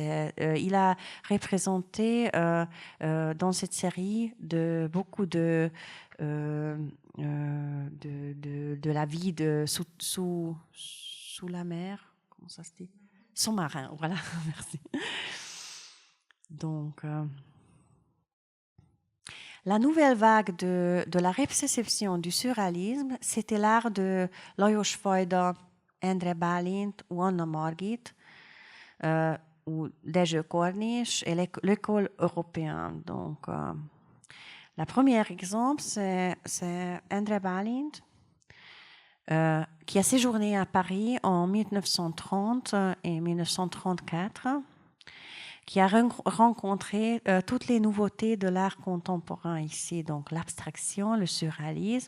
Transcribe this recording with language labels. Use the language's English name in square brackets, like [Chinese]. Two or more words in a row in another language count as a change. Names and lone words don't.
[French] Il a représenté dans cette série beaucoup de la vie sous la mer, comment ça se dit? Sous-marin, voilà, merci. Donc... la nouvelle vague de la réception du surréalisme, c'était l'art de Lajos Fajda, Endre Bálint ou Anna Margit, ou Dezső Kornis et l'école européenne. Donc, le premier exemple, c'est Endre Bálint, qui a séjourné à Paris en 1930 et 1934. Qui a rencontré toutes les nouveautés de l'art contemporain ici, donc l'abstraction, le surréalisme.